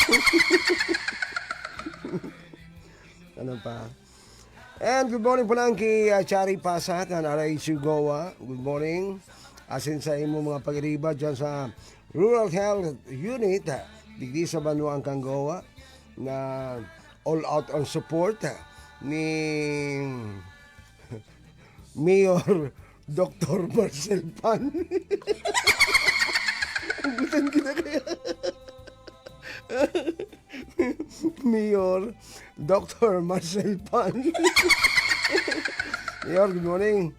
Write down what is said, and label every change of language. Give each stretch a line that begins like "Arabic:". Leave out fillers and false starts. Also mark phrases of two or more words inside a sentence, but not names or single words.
Bikol: Ano pa?
English: And good morning
Bikol: po lang kay Chari Pasak, ang RHU Goa.
English: Good morning.
Bikol: Asin sa imo mga pag-iriba dyan sa Rural Health Unit, digdi sa Banuang Goa, na
English: all out on support
Bikol: ni Mayor Dr. Marcel Pan. Ang gutan kita kaya. Mayor Dr.
English: Marcel Pan. Mayor, good morning.